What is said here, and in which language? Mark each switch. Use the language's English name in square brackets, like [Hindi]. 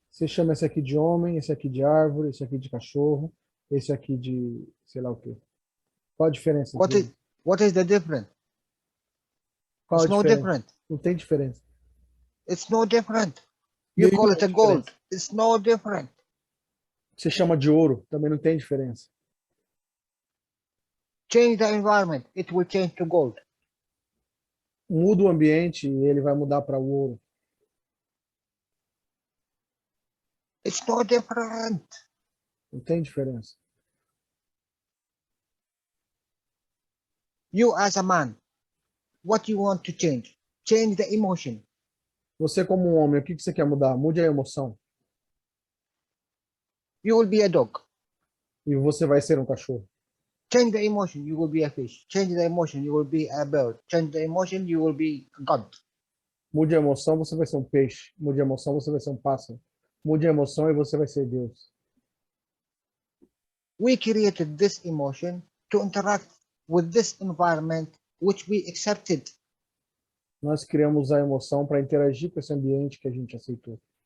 [Portuguese] Você chama esse aqui de homem, esse aqui de árvore, esse aqui de cachorro, esse aqui de sei lá o quê. Qual a diferença? [English] What is the difference? [Portuguese] Qual [English] It's [Portuguese] a [English] no [Portuguese] diferença? [English] different. [Portuguese] Não tem diferença. [English] It's no different. You call it a gold. It's no different. [Portuguese] Você chama de ouro, também não tem diferença. [English] Change the environment, it will change to gold. [Portuguese] Muda o ambiente e ele vai mudar para o ouro. [English] It's no different. [Portuguese] Não tem diferença. [English] You as a man, what you want to change? Change the emotion. [Portuguese] Você como um homem, o que você quer mudar? Mude a emoção. [English] You will be a dog. [Portuguese] E você vai ser um cachorro. [English] Change the emotion, you will be a fish. Change the emotion, you will be a bird. Change the emotion, you will be God. [Portuguese] Mude a emoção, você vai ser um peixe. Mude a emoção, você vai ser um pássaro. Mude a emoção e você vai ser Deus. [English] We created this emotion to interact with this environment which we accepted. [Portuguese] Nós criamos a emoção para interagir com esse ambiente que a gente aceitou.